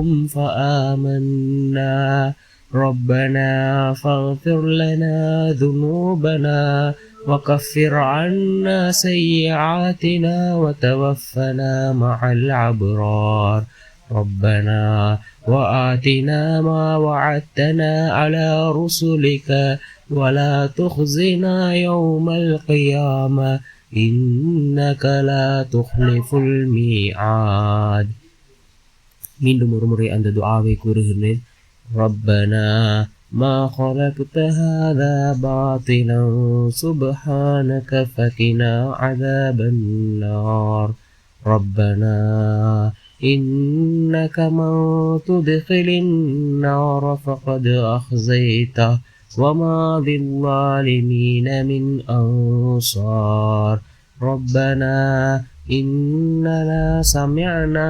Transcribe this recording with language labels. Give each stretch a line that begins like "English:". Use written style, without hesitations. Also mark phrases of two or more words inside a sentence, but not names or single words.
Arabic: فآمنا ربنا فاغفر لنا ذنوبنا وكفر عنا سيئاتنا وتوفنا مع الأبرار ربنا وآتنا ما وعدتنا على رسلك ولا تخزنا يوم القيامة إنك لا تخلف الميعاد.
Tamil: மீண்டும் ஒரு முறை அந்த துஆவை கூறுகிறேன்.
Arabic: ربنا ما خلقت هذا باطلا سبحانك فقنا عذاب النار ربنا إنك من تدخل النار فقد أخزيته وما للظالمين من أنصار ربنا إننا سمعنا